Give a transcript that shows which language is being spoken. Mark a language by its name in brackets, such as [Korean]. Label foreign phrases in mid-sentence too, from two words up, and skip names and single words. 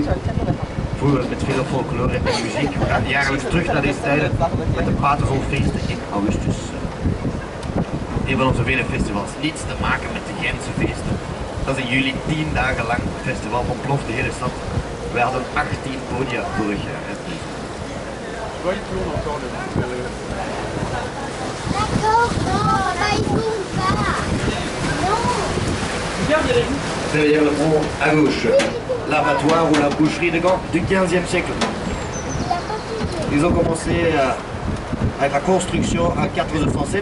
[Dutch] Vroeger met veel folklore en muziek. We gaan jaarlijks terug naar deze tijden met de Paterzolfeesten in augustus. Een van onze vele festivals. Niets te maken met de Gentse feesten. Dat is in juli 10 dagen lang festival, ontploft de hele stad. Wij hadden 18 podia vorig jaar. [French] Derrière le pont à gauche, l'abattoir ou la boucherie de Gand du 15e siècle. Ils ont commencé avec la construction en 407.